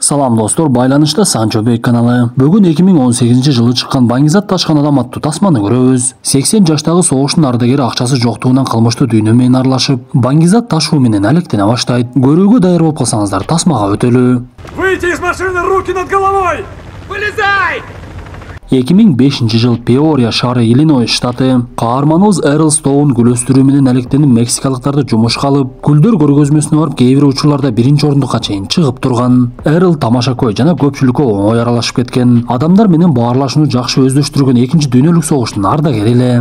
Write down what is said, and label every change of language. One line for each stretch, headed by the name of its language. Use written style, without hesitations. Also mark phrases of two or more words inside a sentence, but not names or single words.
Kyrgyz: Салам достор, байланышта Санчо Бек каналы. Бүгін 2018 жылы шыққан Баңгизат ташқан адам атты тасманы көрөбүз. 80 жаштагы согуштун ардагери акчасы жоктугунан кылмыштуу дүйнө менен аралашып, Баңгизат ташуу менен алектене баштайт. Көрүүгө даяр болуп калсаңыздар, тасмага өтөлү.
Russian: Выйти из машины, руки над головой! Вылезай!
Kyrgyz: 2005 жыл Пеория шаары Иллинойс штаты. Каарманыбыз Эрл Стоун гүлөстүрүү менен алектенип мексикалыктарды жумушка алып, гүлдөр көргөзмөсүнө барып кээ бир учурларда биринчи орундукка чейин чыгып турган. Эрл тамашакөй жана көпчүлүккө оңой аралашып кеткен. Адамдар менен баарлашууну жакшы өздөштүргөн экинчи дүйнөлүк согуштун ардагери эле.